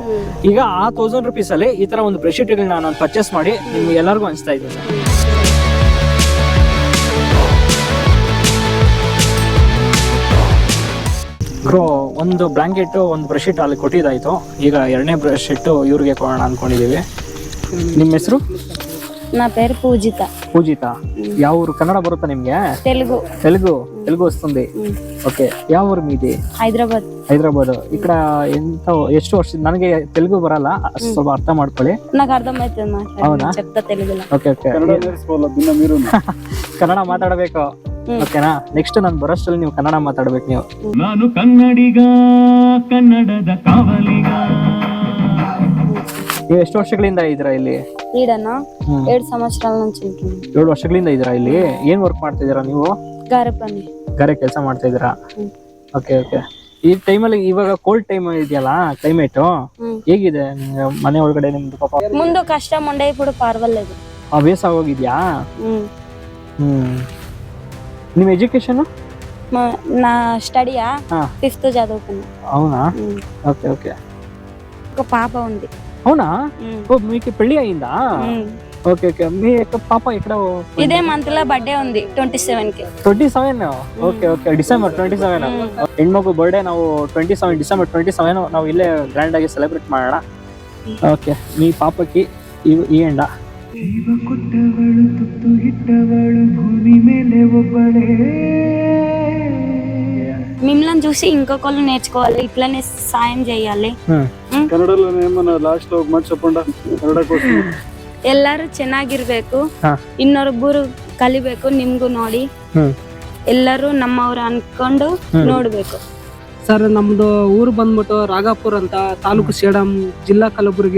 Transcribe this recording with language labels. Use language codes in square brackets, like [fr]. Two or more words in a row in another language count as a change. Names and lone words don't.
[kn] ಈಗ ಆ 1000 ರೂಪೀಸ್ ಅಲ್ಲಿ ಈ ತರ ಒಂದು ಬೆಡ್ಶೀಟ್ ನಾನು ಪರ್ಚೇಸ್ ಮಾಡಿ ನಿಮ್ಗೆ ಎಲ್ಲರಿಗೂ ಹಂಚ್ತಾ ಇದ್ದೀನಿ. ಒಂದು ಬ್ಲಾಂಕೆಟ್ ಒಂದು ಬ್ರೆಡ್ಶೀಟ್ ಅಲ್ಲಿ ಕೊಟ್ಟಿದ್ದಾಯ್ತು. ಈಗ 2ನೇ ಬ್ರೆಡ್ಶೀಟ್ ಇವ್ರಿಗೆ ಕೊಡೋಣ ಅನ್ಕೊಂಡಿದೀವಿ. ನಿಮ್ಮ ಹೆಸರು? [te] నా పేరు పూజిత. [kn] ಯಾವ ಊರು? ಕನ್ನಡ ಬರುತ್ತಾ ನಿಮ್ಗೆ? [te] తెలుగు వస్తుంది. ఓకే. [kn] ಯಾವ ಊರು మీది? హైదరాబాద్. ఇక్కడ ಎಷ್ಟು ವರ್ಷ? ನನಗೆ తెలుగు ಬರಲ್ಲ, ಸ್ವಲ್ಪ ಅರ್ಥ ಮಾಡ್ಕೊಳ್ಳಿ. [te] నాకు అర్థమవుతుంది. అవునా? చెప్తా తెలుగులో. ఓకే. [kn] ಕನ್ನಡ ಮಾತಾಡಬೇಕು, ಓಕೆನಾ? ನೆಕ್ಸ್ಟ್ ನಾನು ಬರೋಷ್ಟರಲ್ಲಿ ನೀವು ಕನ್ನಡ ಮಾತಾಡ್ಬೇಕು. ನಾನು ಕನ್ನಡಿಗ, ಕನ್ನಡದ ಕಾವಲಿಗ. ನೀವು ಎಷ್ಟು ವರ್ಷಗಳಿಂದ ಇದ್ದೀರಾ ಇಲ್ಲಿ? [te] 7 సంవత్సరాల నుంచి. [kn] 7 ವರ್ಷಗಳಿಂದ ಇದ್ದೀರಾ ಇಲ್ಲಿ? ಏನ್ ವರ್ಕ್ ಮಾಡ್ತಾ ಇದೀರಾ ನೀವು? ಗಾರೆ ಕೆಲಸ ಮಾಡ್ತಾ ಇದೀರಾ? ಓಕೆ. ಈ ಟೈಮಲ್ಲಿ ಇವಾಗ [en] cold time [kn] ಇದೆಯಲ್ಲ, ಕ್ಲೈಮೇಟ್ ಹೇಗಿದೆ ಮನೆ ಒಳಗಡೆ ನಿಮ್ದು? ಪಾಪ [te] ముందు కష్టం ఉండే, ఇప్పుడు పర్వాలేదు. [kn] ಅಭ್ಯಾಸ ಹೋಗಿದ್ಯಾ? ನಿಮ್ಮ ಎಜುಕೇಶನ್? [te] నా స్టడీయా 5th చదువుకున్నా. అవునా? ఓకే. ఒక పాప ఉంది. అవునా? మీకు పెళ్లి అయిందా? [en] okay okay [te] మీ పాప ఇక్కడ ఇదే మంత్ లో బర్త్డే ఉంది 27 కి. [kn] 27 [en] okay okay [kn] ಡಿಸೆಂಬರ್ 27 ಹೆಣ್ಮಗು ಬರ್ಡೇ ನಾವು 27 ಡಿಸೆಂಬರ್ 27 ನಾವು ಇಲ್ಲೇ ಗ್ರ್ಯಾಂಡ್ ಆಗಿ ಸೆಲೆಬ್ರೇಟ್ ಮಾಡೋಣ. [te] ಓಕೆ మీ పాపకి ఈ ఎండ [kn] ಜೀವ ಕೊಟ್ಟವಳು ತುತ್ತು ಇಟ್ಟವಳು ಭೂಮಿ ಮೇಲೆ ಒಬ್ಬಳೇ. [te] మిమ్మల్ని చూసి ఇంకొకళ్ళు నేర్చుకోవాలి, ఇట్లానే సాయం చేయాలి. [kn] ಕನ್ನಡದಲ್ಲಿ ಏಮನ್ನ ಲಾಸ್ಟ್ ಹೋಗಿ ಮಾಡಿ చెప్పంಡ ಕನ್ನಡ ಕೋರ್ಸ್. ಎಲ್ಲಾರು ಚೆನ್ನಾಗಿರ್ಬೇಕು, ಇನ್ನೊಬ್ಬರು ಕಲಿಬೇಕು ನಿಮ್ಗೂ ನೋಡಿ. ಎಲ್ಲರೂ ನಮ್ಮವ್ರು ಅನ್ಕೊಂಡು ನೋಡ್ಬೇಕು. ಸರ್ ನಮ್ದು ಊರು ಬಂದ್ಬಿಟ್ಟು ರಾಗಾಪುರ್ ಅಂತ, ತಾಲೂಕು ಸೇಡಂ, ಜಿಲ್ಲಾ ಕಲಬುರಗಿ.